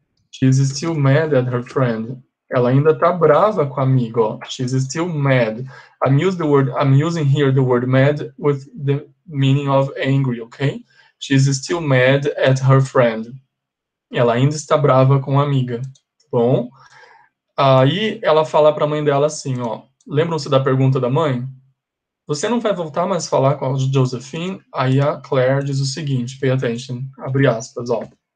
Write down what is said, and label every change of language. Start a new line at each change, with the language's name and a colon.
English: She is still mad at her friend.
Portuguese: Ela ainda tá brava com a amiga, ó.
English: She's still mad. I'm using here the word mad with the meaning of angry, okay? She's still mad at her friend.
Portuguese: Ela ainda está brava com a amiga, tá bom? Aí ela fala para a mãe dela assim, ó. Lembram-se da pergunta da mãe? Você não vai voltar mais a falar com a Josephine? Aí a Claire diz o seguinte,
English: pay attention,
Portuguese: abre aspas, ó.